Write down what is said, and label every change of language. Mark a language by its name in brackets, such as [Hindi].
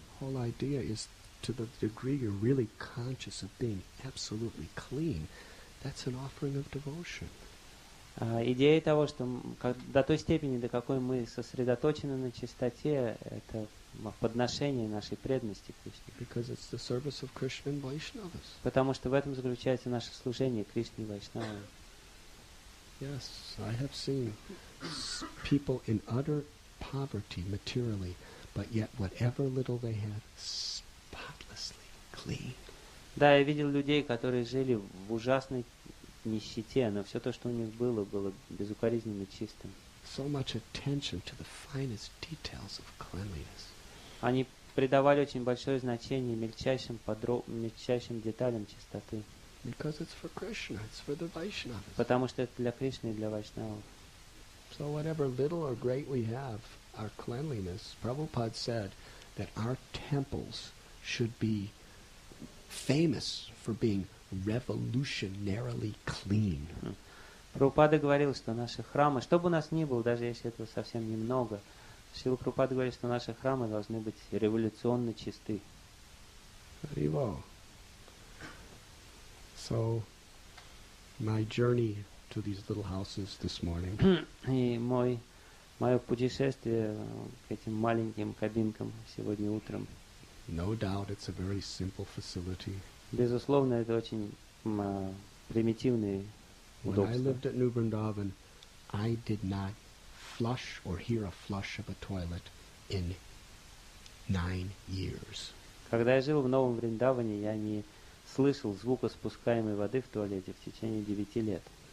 [English] Whole idea is to the degree you're really conscious of being absolutely clean, that's an offering of devotion. [Russian] Идея того, что до той степени, до какой мы сосредоточены на чистоте, это подношение нашей преданности Кришне. [English] Because it's the service of Krishna and Vaishnavas. [Russian] Потому что в этом заключается наше служение Кришне и Вайшнавам. [English] Yes, I have seen people in utter poverty materially, but yet whatever little they had, spotlessly clean. [Russian] Да, я видел людей, которые жили в ужасной нищете, но все то, что у них было безукоризненно чистым. [English] So much attention to the finest details of cleanliness. [Russian] Они придавали очень большое значение мельчайшим деталям чистоты. [English] Because it's for Krishna, it's for the Vaishnavas. [Russian] Потому что это для Кришны и для Вайшнавов. [English] So whatever little or great we have, our cleanliness, Prabhupada said that our temples should be famous for being revolutionarily clean. [Russian] Прабхупада говорил, что наши храмы, что бы у нас ни было, даже если этого совсем немного, Шрила Прабхупада говорит, что наши храмы должны быть революционно чисты. [English] So, my journey to these little houses this morning. [Russian] И мое путешествие к этим маленьким кабинкам сегодня утром. [English] No doubt it's a very simple facility. [Russian] Безусловно, это очень примитивные удобства. [English] When I lived at New Vrindavan, I did not flush or hear a flush of a toilet in 9 years. [Russian] Когда я жил в Новом Вриндаване, я не слышал звука спускаемой воды в туалете в течение 9 лет.